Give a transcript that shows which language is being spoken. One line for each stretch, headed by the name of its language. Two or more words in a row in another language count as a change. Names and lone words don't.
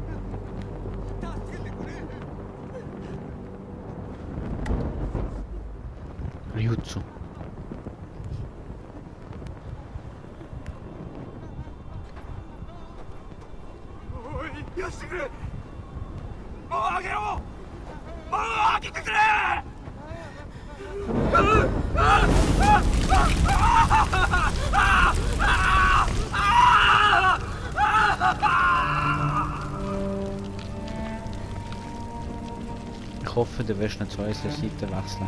Japanese: リュウツ。おい、よしてくれ。門を開けろ。門を開けてくれ。
German: Ich hoffe, du wirst nicht zu unserer Seite wechseln.